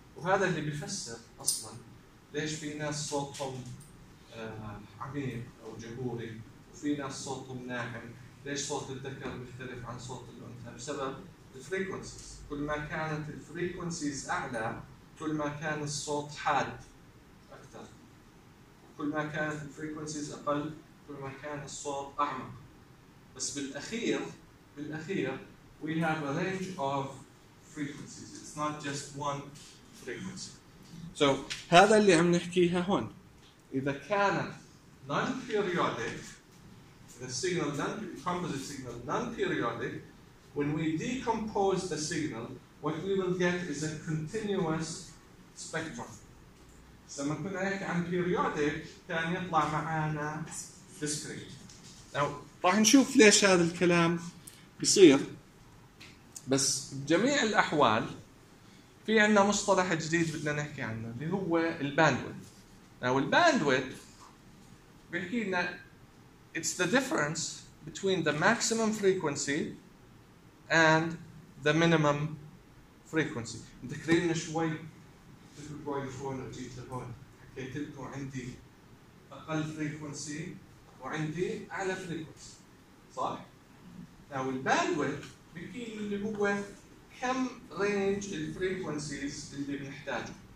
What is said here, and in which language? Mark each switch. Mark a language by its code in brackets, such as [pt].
[ar] وهذا اللي بيفسر أصلا ليش في ناس صوتهم عميق أو جهوري وفي ناس صوتهم ناعم، ليش صوت الذكر مختلف عن صوت الأنثى، بسبب frequencies. كل ما كانت الفريكونسيز أعلى كل ما كان الصوت حاد أكثر، كل ما كانت الفريكونسيز أقل كل ما كان الصوت أعمق. بس بالأخير [en] we have a range of frequencies, it's not just one frequency. so [ar] هذا اللي عم نحكيها هون. إذا كانت [en] non-periodic the signal, composite signal non-periodic, when we decompose the signal, what we will get is a continuous spectrum. [ar] So لما كنا هيك عن periodic كان يطلع معانا discrete. Now راح نشوف ليش هذا الكلام بيصير. بس بجميع الأحوال في عنا مصطلح جديد بدنا نحكي عنه اللي هو الباندويد. [en] Now [ar] الباندويد بيحكي لنا [en] it's the difference between the maximum frequency and the minimum frequency. [ar] تذكرين شوي تذكروا الفون وجيت لهون حكيت لكم عندي أقل frequency وعندي أعلى frequency، صح؟ now الباندويد بيكون اللي هو كم range the frequencies اللي بنحتاجه.